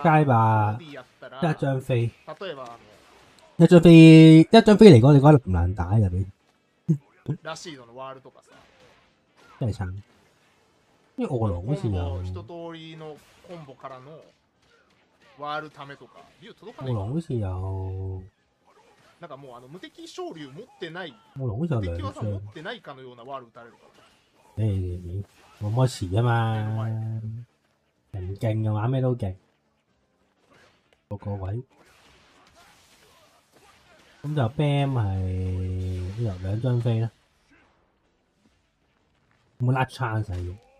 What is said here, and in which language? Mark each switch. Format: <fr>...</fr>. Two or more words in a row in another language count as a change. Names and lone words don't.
<yue>街霸一張飛嚟講，你覺得唔難打入邊？真係慘。因為餓狼好似有。餓狼好似有。</yue> <ja>なんかもう無敵昇竜持ってない、無敵技持ってないかのようなワール打たれるから。</ja> <yue>冇乜遲啊嘛，人勁嘅話咩都勁，個位。咁就 Bam 係由2張飛啦，有冇</yue> <en>last chance</en> <yue>啊？</yue>